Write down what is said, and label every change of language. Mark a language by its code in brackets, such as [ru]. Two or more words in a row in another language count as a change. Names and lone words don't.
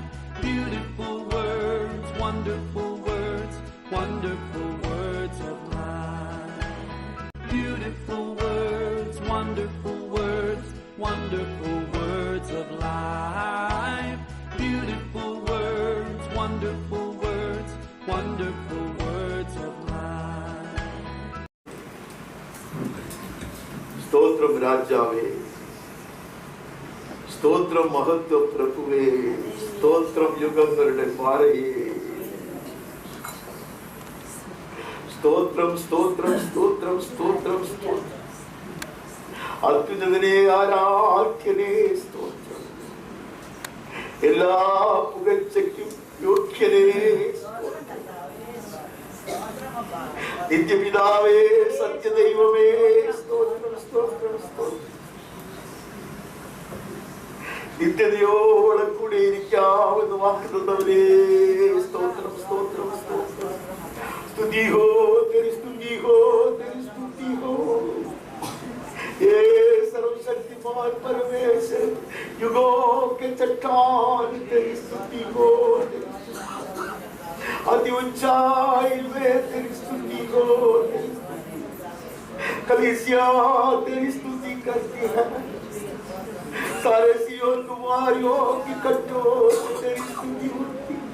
[en] Beautiful words, wonderful words, wonderful words of life. Beautiful words, wonderful words, wonderful words of life. Beautiful words, wonderful words, wonderful words of life. [te] స్తోత్రం రాజావే, స్తోత్రం మహత్వ ప్రభువే, స్తోత్రం యుగంగరుడే పారయే, స్తోత్రం స్తోత్రం స్తోత్రం స్తోత్రం స్తోత్రం [ml] അത്യുന്നതനെ ആരാധ്യനേ സ്തോത്രം, എല്ലാ പുകഴ്ചയ്ക്കും യോഗ്യനേ സ്തോത്രം. നിത്യപിതാവേ, സത്യദൈവമേ, സ്തോത്രം സ്തോത്രം സ്തോത്രം. നിത്യതയോടെ കൂടെ ഇരിക്കാമെന്ന് വാക്കുന്നുള്ളവരേ, സ്തോത്രം സ്തോത്രം സ്തോത്രം. [hi] स्तुति हो तेरी, स्तुति हो तेरी, स्तुति हो. ये सर्वशक्तिमान परमेश्वर, युगों के चट्टान तेरी स्तुति हो, अति ऊंचाई में तेरी स्तुति हो. कलीसिया तेरी स्तुति करती है, सारे सियोन कुमारियों की कटोर तेरी स्तुति होती.